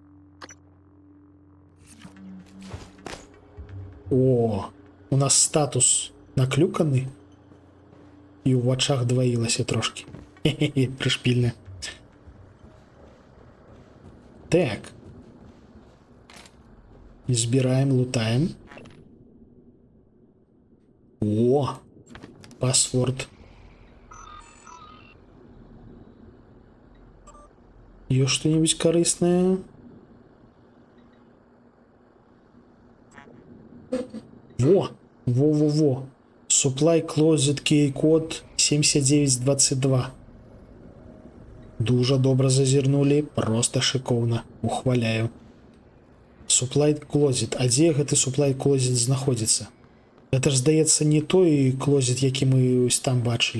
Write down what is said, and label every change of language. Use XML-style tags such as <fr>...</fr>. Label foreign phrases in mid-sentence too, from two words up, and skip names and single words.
<be>О, у нас статус наклюканы, і ў вачах дваілася трошки. Хе-хе-хе, прышпільна. Так. Збираем, лутаем. О, паспорт. Ёсць что-нибудь корыстное? Во! Во-во-во! Supply Closet Key код 7922. Дуже добра зазірнулі, просто шикоўна. Ухваляю. Supply Closet. А дзе гэты Supply Closet знаходзіцца? Гэта ж, здаецца, не той клозет, які мы ось там бачылі.</be>